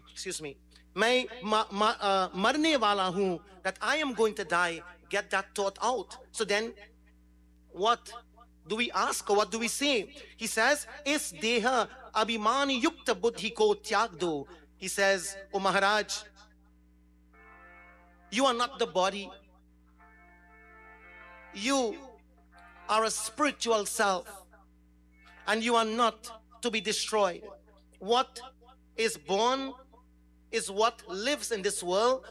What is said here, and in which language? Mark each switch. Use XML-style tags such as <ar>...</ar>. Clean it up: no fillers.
<hi>मरने वाला हूँ,</hi> <en>that I am going to die. Get that thought out. So then, what do we ask or what do we say? He says,</en> <hi>इस देह अभिमान युक्त बुद्धि को त्याग दो.</hi> <en>He says, O Maharaj, you are not the body. You are a spiritual self and you are not to be destroyed. What is born is what lives in this world.</en>